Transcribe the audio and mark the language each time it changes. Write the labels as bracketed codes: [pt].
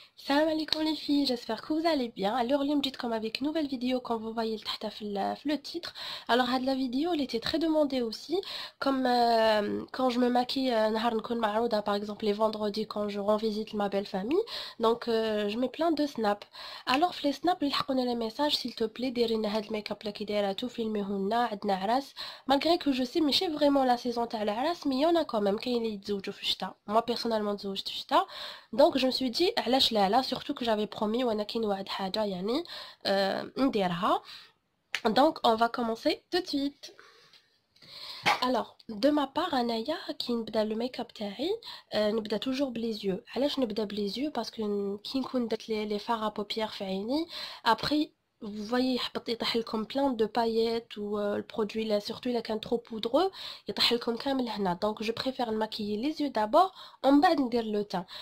[fr] alaikum les filles, j'espère que vous allez bien. Alors, [ar] اليوم جيتكم [fr] avec une nouvelle vidéo comme vous voyez تحت في le titre. Alors, la vidéo elle était très demandée aussi. Comme quand je me maquille, [ar] نهار نكون معروضة, [fr] par exemple les vendredis quand je rends visite ma belle famille. Donc, je mets plein de snaps. [ar] Alors, في les snaps, يلحقونا les messages, [fr] s'il te plaît, [ar] ديري لنا هاد الميك-up اللي كي دايراتو, فيلميهولنا, عندنا عراس. [fr] Malgré que je sais ماشي vraiment la saison تاع العراس, mais il y en a quand même [ar] كاين اللي يتزوجوا في الشتاء. Moi personnellement تزوجت في الشتاء. [fr] Donc je me suis dit [ar] علاش لا [fr] surtout que j'avais promis [ar] وانا كي نوعد حاجه يعني نديرها. [fr] Donc on va commencer tout de suite. [ar] Alors de ma part انايا كي نبدا لو ميك اب تاعي نبدا توجور بليز يو. علاش نبدا بليز يو؟ باسكو كي نكون درت لي فار ا بوبيير في عيني ابري vous voyez يحبط يطيح لكم [fr] plein de paillettes ou le produit là surtout il est trop poudreux [ar] يطيح لكم كامل هنا. [fr] donc je préfère نماكيي les yeux d'abord [ar] ومن بعد ندير [fr] le teint.